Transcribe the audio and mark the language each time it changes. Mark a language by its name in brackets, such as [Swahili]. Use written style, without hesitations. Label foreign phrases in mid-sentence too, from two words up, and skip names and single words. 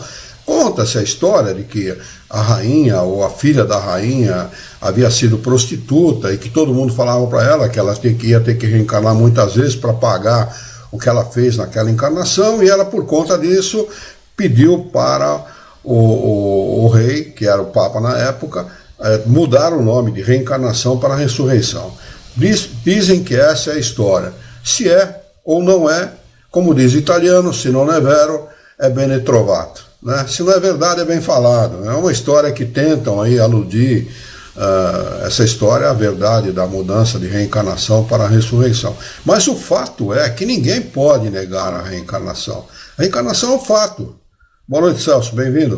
[Portuguese] Conta-se a história de que a rainha ou a filha da rainha havia sido prostituta e que todo mundo falava para ela que ela ia ter que reencarnar muitas vezes para pagar o que ela fez naquela encarnação, e ela, por conta disso, pediu para o rei, que era o Papa na época, mudar o nome de reencarnação para ressurreição. Dizem que essa é a história. Se é ou não é, como diz o italiano, [Italian] se non è vero, è bene trovato. [Portuguese] Se não é verdade, é bem falado. É uma história que tentam aí aludir essa história à verdade da mudança de reencarnação para a ressurreição. Mas o fato é que ninguém pode negar a reencarnação. A reencarnação é um fato. Boa noite, Celso, bem-vindo.